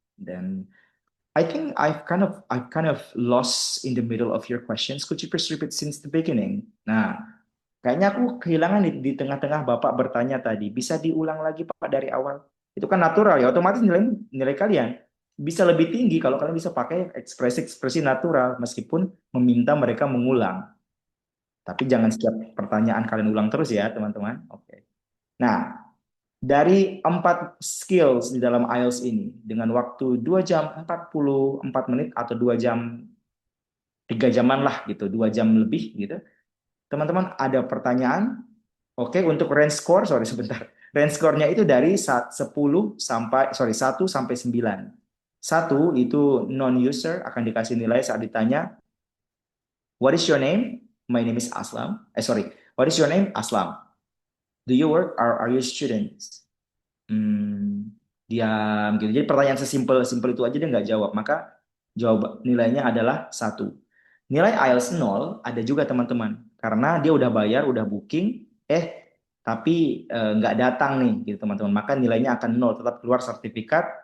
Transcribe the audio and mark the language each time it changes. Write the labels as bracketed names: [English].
[Indonesian] Dan [English] I think I've kind of lost in the middle of your questions. Could you please repeat since the beginning? [Indonesian] Nah, kayaknya aku kehilangan di tengah-tengah Bapak bertanya tadi. Bisa diulang lagi Pak dari awal? Itu kan natural ya, otomatis nilai kalian bisa lebih tinggi kalau kalian bisa pakai ekspresi natural meskipun meminta mereka mengulang. Tapi jangan setiap pertanyaan kalian ulang terus ya, teman-teman. Oke. Nah, dari 4 skills di dalam IELTS ini dengan waktu 2 jam 44 menit atau 2 jam 3 jaman lah gitu, 2 jam lebih gitu. Teman-teman ada pertanyaan? Oke, untuk range score, sebentar. Range score-nya itu dari 1 sampai 9. 1 itu non-user akan dikasih nilai saat ditanya, [English] what is your name? My name is Aslam. What is your name? Aslam. Do you work or are you students? [Indonesian] Diam gitu. Jadi pertanyaan sesimpel itu aja dia nggak jawab. Maka jawab nilainya adalah 1. Nilai IELTS 0 ada juga teman-teman. Karena dia udah bayar, udah booking, tapi nggak datang nih gitu teman-teman. Maka nilainya akan 0, tetap keluar sertifikat